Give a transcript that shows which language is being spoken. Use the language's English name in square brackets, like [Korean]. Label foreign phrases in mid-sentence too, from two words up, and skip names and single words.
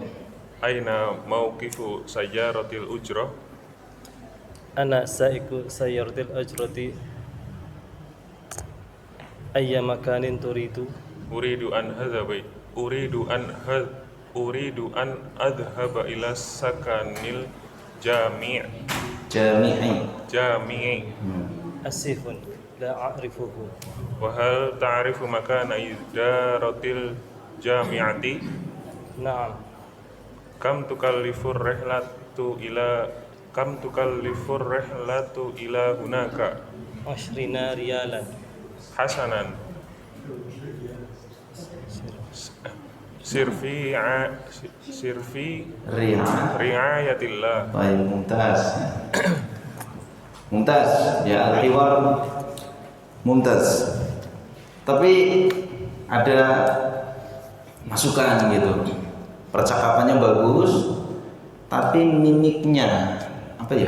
[Arabic] أين موقف سيارة الأجرة? أنا سائق سيارة الأجرة أي مكان تريد. أريد أن أذهب إلى سكن الجامعي. آسف لا أعرفه. وهل تعرف مكان إدارة الجامعة? Na'am. كم تكلف الرحلة إلى هناك? 20 riyalan. حسنا. سر في رعاية الله. [Indonesian] Baik, mumtaz. [Arabic] ممتاز، يا الحوار ممتاز. [Indonesian] Tapi ada masukan gitu. Percakapannya bagus, tapi mimiknya apa ya?